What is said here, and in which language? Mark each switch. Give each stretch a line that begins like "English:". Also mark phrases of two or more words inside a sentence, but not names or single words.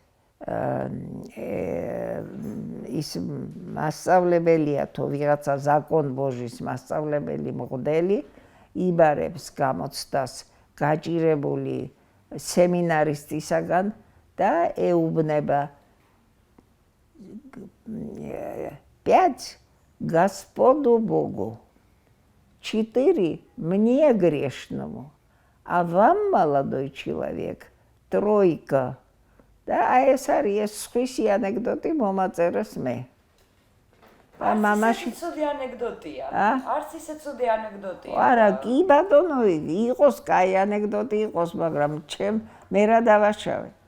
Georgian: ის მასწავლებელია თუ ვიღაცა ზაკონ-ბოჟის მასწავლებელი მღვდელი იბარებს გამოცდას გაჭირებული სემინარისტისაგან და ეუბნება
Russian: 5 Господу Богу, 4 мне грешному, а вам, молодой человек, 3.
Georgian: და აი ეს არის სხვისი ანეკდოტი მომაწერეს მე. მამაში ცუდი ანეკდოტია. არც ისე ცუდი ანეკდოტია. არა, კი ბატონო, იყოს კაი ანეკდოტი იყოს, მაგრამ მე რა დავაშავე.